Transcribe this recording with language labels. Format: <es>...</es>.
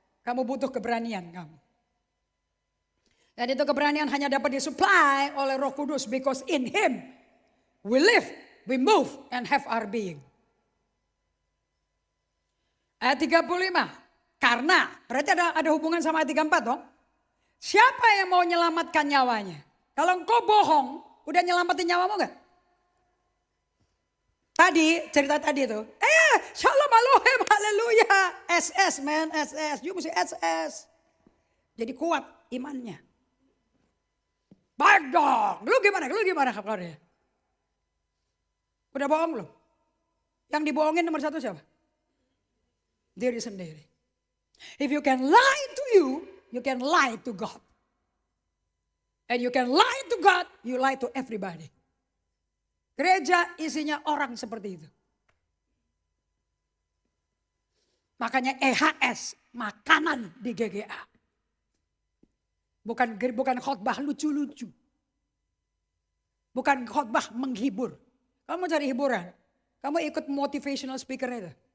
<id>Kamu butuh keberanian kamu. Dan itu keberanian hanya dapat disupply oleh Roh Kudus.</id> <en>Because in Him we live, we move, and have our being.</en> <id>Ayat 35. Karena, berarti ada hubungan sama ayat 34 dong. Siapa yang mau menyelamatkan nyawanya? Kalau engkau bohong, udah nyelamatin nyawamu gak? Tadi, cerita tadi itu. Shalom alohem, haleluya. SS man, SS. You mesti SS. Jadi kuat imannya. Baik dong. Lu gimana kabarnya? Udah bohong belum? Yang dibohongin nomor satu siapa? Diri sendiri.</id> <en>If you can lie to you can lie to God. And you can lie to God, you lie to everybody.</en> <id>Gereja isinya orang seperti itu. Makanya EHS, makanan di GGA. Bukan khotbah lucu-lucu. Bukan khotbah menghibur. Kamu cari hiburan, kamu ikut motivational speaker itu.</id>